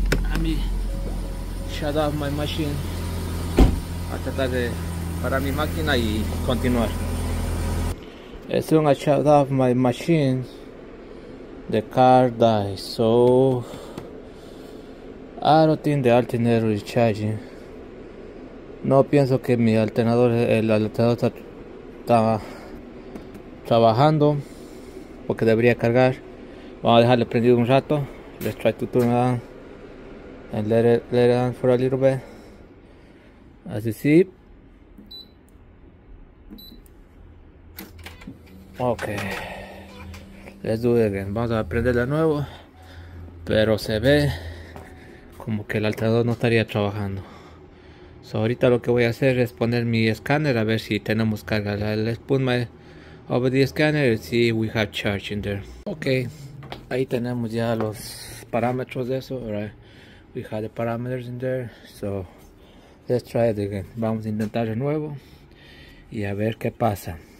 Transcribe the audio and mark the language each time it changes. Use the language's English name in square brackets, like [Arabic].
[English] Let me shut off my machine. [Spanish] A tratar de parar mi máquina y continuar. [English] As soon as I shut off my machine, the car dies. So I don't think the alternator is charging. [Spanish] No pienso que mi alternador, el alternador está trabajando, porque debería cargar. Vamos a dejarle prendido un rato. [English] Let's try to turn it on and let it on for a little bit. As you see. Okay, let's do it again. [Spanish] Vamos a prender de nuevo, pero se ve como que el alternador no estaría trabajando. So ahorita lo que voy a hacer es poner mi escáner a ver si tenemos carga. [English] Let's put my over the scanner and see if we have charge in there. [Spanish] Okay, ahí tenemos ya los parámetros de eso. [English] Alright, we have the parameters in there. So let's try it again. [Spanish] Vamos a intentar de nuevo y a ver qué pasa.